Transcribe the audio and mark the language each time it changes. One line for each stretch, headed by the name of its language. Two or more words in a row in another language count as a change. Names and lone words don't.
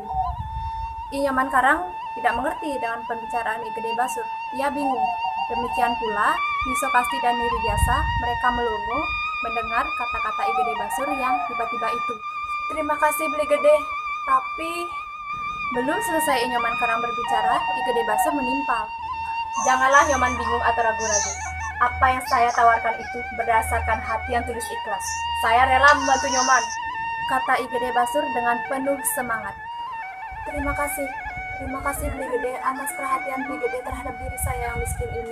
Indonesian: Inyoman Karang tidak mengerti dengan pembicaraan I Gede Basur. Ia bingung. Demikian pula Nisokasti dan Nirijasa, mereka melongo mendengar kata-kata I Gede Basur yang tiba-tiba itu. "Terima kasih Bli Gede, tapi..." Belum selesai Inyoman Karang berbicara, I Gede Basur menimpal. "Janganlah Nyoman bingung atau ragu-ragu. Apa yang saya tawarkan itu berdasarkan hati yang tulus ikhlas. Saya rela membantu Nyoman," kata I Gede Basur dengan penuh semangat. Terima kasih Bli Gede atas perhatian Bli Gede terhadap diri saya yang miskin ini.